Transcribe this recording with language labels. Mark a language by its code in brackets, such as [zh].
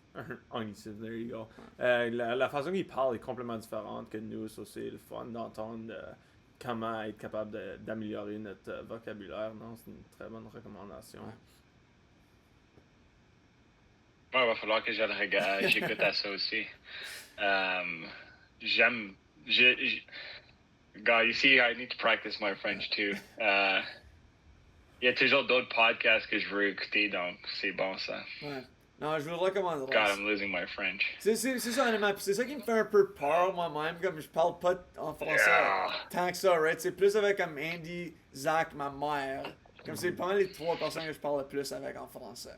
[fr] Un anglicisme, [en] there you go. [fr] La façon qu'ils parlent est complètement différente que nous, so c'est le fun d'entendre comment être capable d'améliorer notre vocabulaire. Non, c'est une très bonne recommandation. Ouais, va falloir que j'écoute à ça aussi. J'aime. [en] God, you see, I need to practice my French too. [fr] Il y a toujours d'autres podcasts que je veux écouter, donc c'est bon ça. Ouais. Non, je vous le recommanderais. [en] God, I'm losing my French. [fr] C'est ça, honnêtement. Puis c'est ça qui me fait un peu peur moi-même, comme je parle pas en français tant que ça, right? C'est plus avec comme Andy, Zach, ma mère. Comme c'est pas mal les 3 personnes que je parle le plus avec en français.